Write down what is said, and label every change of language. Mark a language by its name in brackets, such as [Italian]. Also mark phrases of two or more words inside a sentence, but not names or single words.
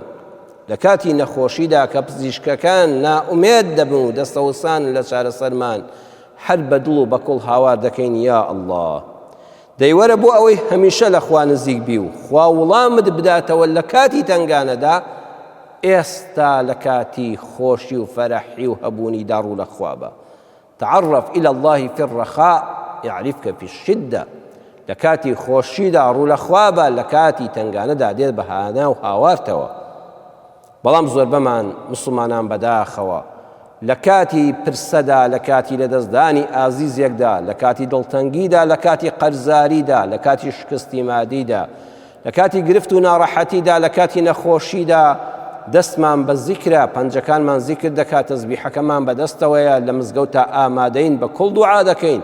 [Central Kurdish] لە کاتی نەخۆشیدا کە پزیشکەکان نائومێد دەبن و دەستەوسان لە چارەسەرمان هەر بە دڵ و بەکوڵ هاوار دەکەین [Arabic] یا ئەڵڵاه. [Central Kurdish] دەیوەرە بۆ ئەوەی هەمیشە لە خوا نزیک بی و خوا وڵامت بداتەوە لە کاتی تەنگانەدا، ئێستا لە کاتی خۆشی و فەرەحی و هەبوونی داڕوو لە خوا بە. [Arabic] تعرف إلى الله في الرخاء يعرفك في الشدة. [Central Kurdish] لە کاتی خۆشیدا ڕوو لە خوا بە، لە کاتی تەنگانەدا دێت بە هانا و هاوارتەوە. بەڵام زۆر بەمان مسلمانان بەداخەوە لە کاتی پرسەدا، لە کاتی لەدەستدانی ئازیزێکدا، لە کاتی دڵتەنگیدا، لە کاتی قەرزاریدا، لە کاتی شکستی مادیدا، لە کاتی گرفت و ناڕەحەتیدا، لە کاتی نەخۆشیدا دەستمان بە زیکرە، پەنجەکانمان زیکر دەکات، تەسبیحەکەمان بەدەستەوەیە، لە مزگەوتا ئامادەین بە کوڵ دوعا دەکەین.